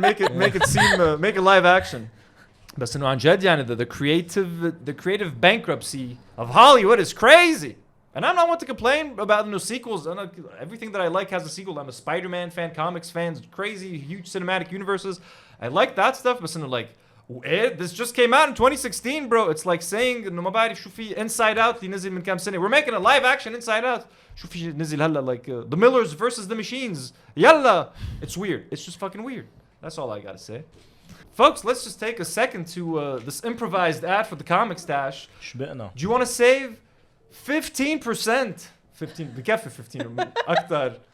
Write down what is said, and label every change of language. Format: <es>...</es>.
<en>Make it seem make it live action.</en> <ar>بس إنه عن جد يعني</ar> <en>the creative bankruptcy of Hollywood is crazy. And I'm not one to complain about no sequels. Everything that I like has a sequel. I'm a Spider-Man fan, comics fans, crazy, huge cinematic universes. I like that stuff. But like, this just came out in 2016, bro. It's like saying</en> <ar>إنه ما بعرف شو في Inside Out اللي نزل من كام سنة.</ar> <en>We're making a live action Inside Out.</en> <ar>شو في نزل هلا</ar> <en>like The Millers versus the Machines.</en> <ar>يلا.</ar> <en>It's weird. It's just fucking weird. That's all I gotta say. Folks, let's just take a second to this improvised ad for the comic stash.</en> <ar>شبقنا.</ar> <en>Do you want to save 15%? 15</en> <ar>بكفي 15 أكتر.</ar>